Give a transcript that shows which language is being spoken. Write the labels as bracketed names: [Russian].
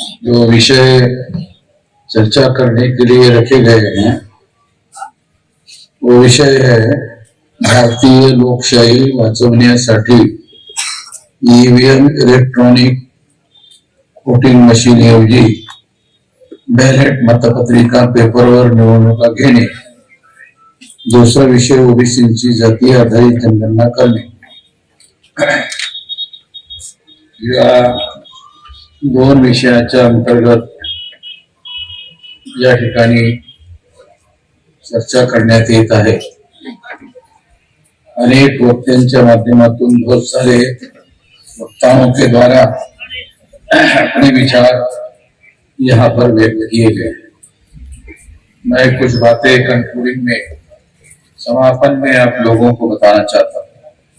[Hindi] जो विषय चर्चा करने के लिए रखे गए हैं वो विषय है [Marathi] भारतीय लोकशाही वाचवण्यासाठी ईवीएम इलेक्ट्रॉनिक वोटिंग मशीनऐवजी बॅलेट मतपत्रिका पेपरवर निवडणुका घेणे। दूसरा विषय ओबीसींची जातीय आधारित जनगणना करणे। या दोन विषयाच्या अंतर्गत या ठिकाणी चर्चा करण्यात येत आहे। अनेक वक्त्यांच्या माध्यमातून [Hindi] बहुत सारे वक्ताओं के द्वारा अपने विचार यहाँ पर व्यक्त किए गए। मैं कुछ बातें कंक्लूडिंग में समापन में आप लोगों को बताना चाहता हूँ।